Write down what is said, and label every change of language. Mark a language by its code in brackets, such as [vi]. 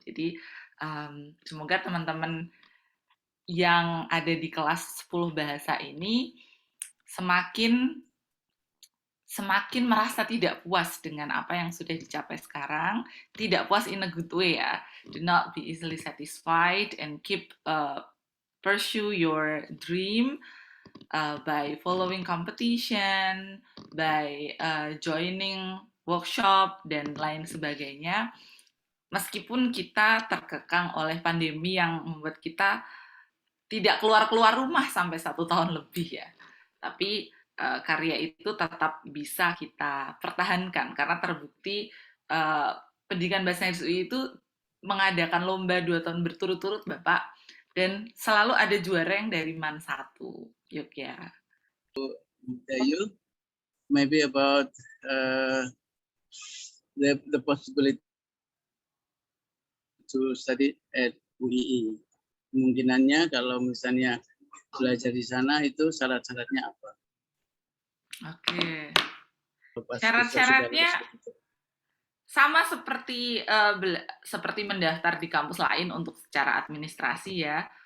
[id] Jadi semoga teman-teman yang ada di kelas 10 bahasa ini semakin merasa tidak puas dengan apa yang sudah dicapai sekarang, tidak puas [en] in a good way [id] ya. [en] Do not be easily satisfied and keep pursue your dream by following competition, by joining workshop [id] dan lain sebagainya. Meskipun kita terkekang oleh pandemi yang membuat kita tidak keluar rumah sampai 1 tahun lebih ya, tapi karya itu tetap bisa kita pertahankan karena terbukti pendidikan bahasa Inggris itu mengadakan lomba 2 tahun berturut-turut Bapak, dan selalu ada juara yang dari MAN 1 Yogya. [en] You maybe about the possibility to study at UII. [id] Kemungkinannya kalau misalnya belajar di sana itu syarat-syaratnya apa? Oke. Syarat-syaratnya sama seperti mendaftar di kampus lain untuk secara administrasi ya.